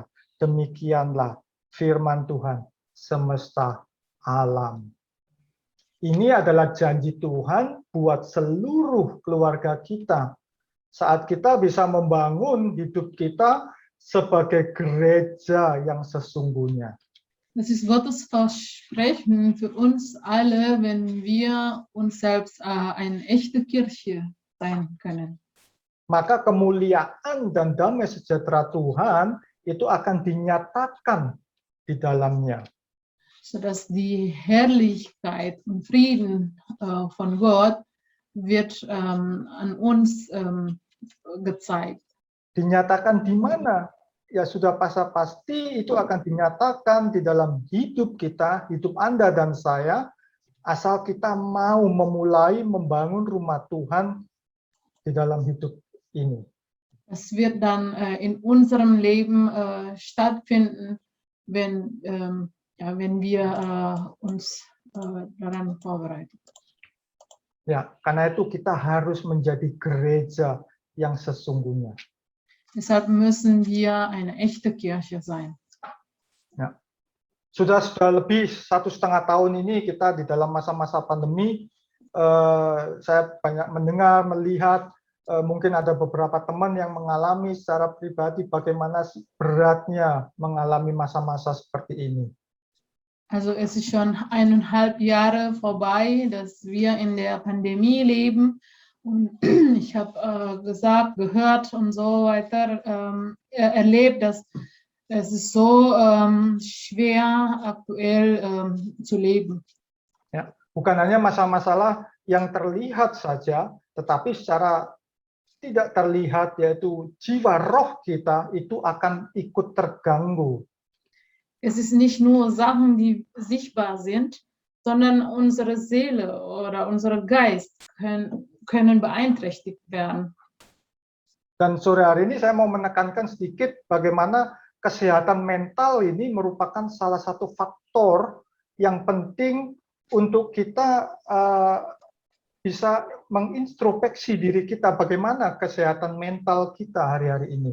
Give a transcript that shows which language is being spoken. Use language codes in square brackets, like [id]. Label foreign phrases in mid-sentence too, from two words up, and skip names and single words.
[id] Demikianlah firman Tuhan semesta alam. Ini adalah janji Tuhan buat seluruh keluarga kita. Saat kita bisa membangun hidup kita sebagai gereja yang sesungguhnya. [de] Das ist Gottes Versprechen für uns alle, wenn wir uns selbst eine echte Kirche sein können. [id] Maka kemuliaan dan damai sejahtera Tuhan itu akan dinyatakan di dalamnya. [de] Sodass die Herrlichkeit und Frieden von Gott wird an uns gezeigt. [id] Dinyatakan di mana? Ya sudah pasti itu akan dinyatakan di dalam hidup kita, hidup Anda dan saya, asal kita mau memulai membangun rumah Tuhan di dalam hidup ini. [de] Es wird dann in unserem Leben stattfinden, wenn wir uns daran vorbereiten. [id] Ya, karena itu kita harus menjadi gereja yang sesungguhnya. [de] Deshalb müssen wir eine echte Kirche sein. [id] Ya. Sudah lebih 1,5 tahun ini kita di dalam masa-masa pandemi, saya banyak mendengar, melihat, mungkin ada beberapa teman yang mengalami secara pribadi bagaimana beratnya mengalami masa-masa seperti ini. [de] Also es ist schon 1,5 Jahre vorbei, dass wir in der Pandemie leben. Und ich habe gehört und so weiter erlebt, dass es ist so schwer aktuell zu leben. [id] Ya, bukan hanya masalah-masalah yang terlihat saja, tetapi secara tidak terlihat, yaitu jiwa roh kita itu akan ikut terganggu. [de] Es ist nicht nur Sachen, die sichtbar sind, sondern unsere Seele oder unser Geist können beeinträchtigt werden. [id] Dan sore hari ini saya mau menekankan sedikit bagaimana kesehatan mental ini merupakan salah satu faktor yang penting untuk kita bisa mengintrospeksi diri kita, bagaimana kesehatan mental kita hari-hari ini.